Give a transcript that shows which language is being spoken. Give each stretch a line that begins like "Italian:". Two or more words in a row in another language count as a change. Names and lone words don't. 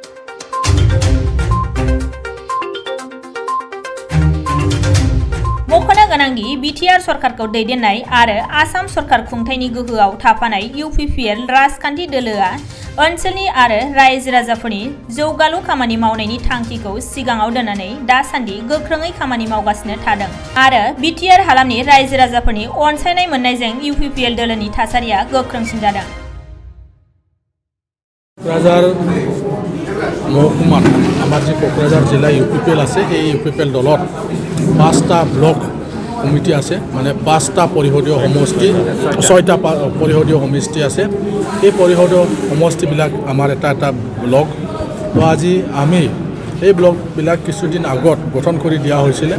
Bodo: मख'नो गोनांदि बिटिआर सरकारखौ दैदेननाय आरो आसाम सरकार खुंथायनि गोहोआव थाफानाय इउपिपिएल राजखान्थि दोलोआ ओनसोलनि आरो रायजो राजाफोरनि जौगालु खामानि मावनायनि थांखिखौ सिगाङाव दोननानै दासान्दि गोख्रोङै खामानि मावगासिनो थादों आरो बिटिआर हालामनि रायजो राजाफोरनि अनसायनाय मोननायजों इउपिपिएल दोलोनि थासारिया गोख्रोंसिन जादों।
Assamese: কোকৰাঝাৰ মহকুমা আমাৰ জী কোকৰাঝাৰ জিলা ইউপিপিএল আছে এই ইউপিপিএল দলত 5টা
English: block committee
Assamese: আছে মানে 5টা পৰিষদীয় সমষ্টি 6টা পৰিষদীয় সমষ্টি আছে। এই পৰিষদীয় সমষ্টিবিলাক আমাৰ এটা ব্লক। তো আজি আমি এই ব্লকবিলাক কিছুদিন আগত গঠন কৰি দিয়া হৈছিল।